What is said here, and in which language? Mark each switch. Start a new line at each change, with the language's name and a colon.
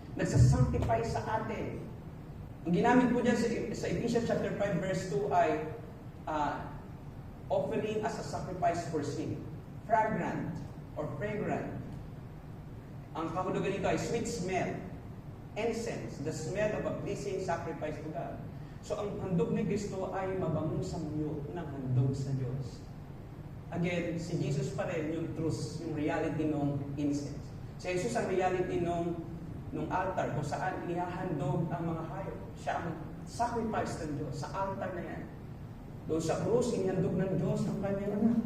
Filipino: Nagsasanctify sa atin. Ang ginamit po dyan sa Ephesians chapter 5 verse 2 ay
English: offering as a sacrifice for sin. Fragrant or fragrant.
Filipino: Ang kahulugan nito ay
English: sweet smell. Incense, the smell of a pleasing sacrifice to God.
Filipino: So ang handog ni Kristo ay mabangong samyo ng handog sa Diyos. Again, si Jesus pa rin yung truth, yung reality ng incense. Si Jesus ang reality nung altar kung saan inihahandog ang mga hayop. Siya ang sacrifice ng Diyos sa altar na yan. Doon sa krus, inihandog ng Diyos ang kanyang anak.